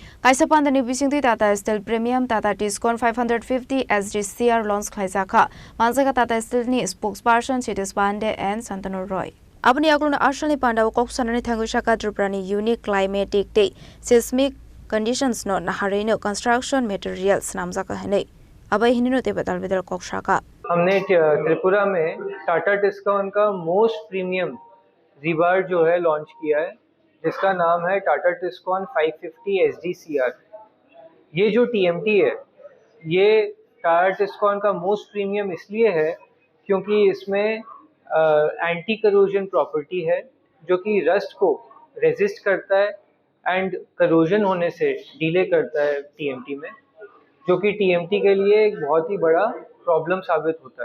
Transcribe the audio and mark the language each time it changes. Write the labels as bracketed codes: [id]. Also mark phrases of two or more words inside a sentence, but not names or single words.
[trp] Kaisa Panda ni Bisingtwi Tata Steel Premium TATA TISCON 550 SDCR launch Khlaijakha. Manjakha TATA Steel ni Spokespersons Sitesh Pandey and Shantanu Roy. Abani agluna Arshani Panda koksanani Thangushaka Tripura ni [en] unique climatic day seismic conditions [trp] no naharino [en] construction materials [trp] namjaka hene. Abai hinino te batal bedal kokshaka. [hi] हमने त्रिपुरा में टाटा टिस्कॉन का [en] most premium rebar [hi] जो है लॉन्च किया है, जिसका नाम है टाटा टिस्कॉन 550 SDCR। ये जो TMT है, ये टाटा टिस्कॉन का [en] most premium [hi] इसलिए है क्योंकि इसमें [en] anti corrosion property [hi] है, जो कि रस्ट को रेजिस्ट करता है [en] and corrosion [hi] होने से डिले करता है TMT में, जो कि TMT के लिए एक बहुत ही बड़ा प्रॉब्लम साबित होता है।